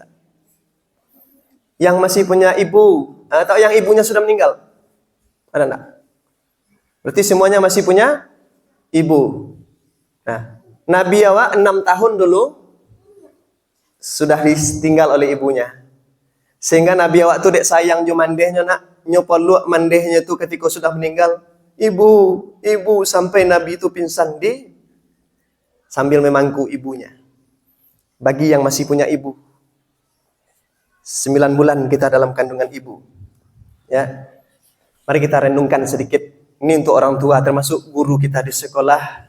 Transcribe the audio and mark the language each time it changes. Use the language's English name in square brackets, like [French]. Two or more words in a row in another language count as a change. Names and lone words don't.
[Indonesian] Yang masih punya ibu, atau yang ibunya sudah meninggal. Ada enggak? Berarti semuanya masih punya ibu. Nah, Nabi awak 6 tahun dulu sudah ditinggal oleh ibunya. [Minangkabau] Sehingga Nabi awak tu dek sayang jo mandehnya nak, nyo peluk mandehnya tu ketika sudah meninggal. [Indonesian] Ibu, sampai Nabi itu pingsan di sambil memangku ibunya. Bagi yang masih punya ibu, 9 bulan kita dalam kandungan ibu. Ya. Mari kita renungkan sedikit. Ini untuk orang tua, termasuk guru kita di sekolah.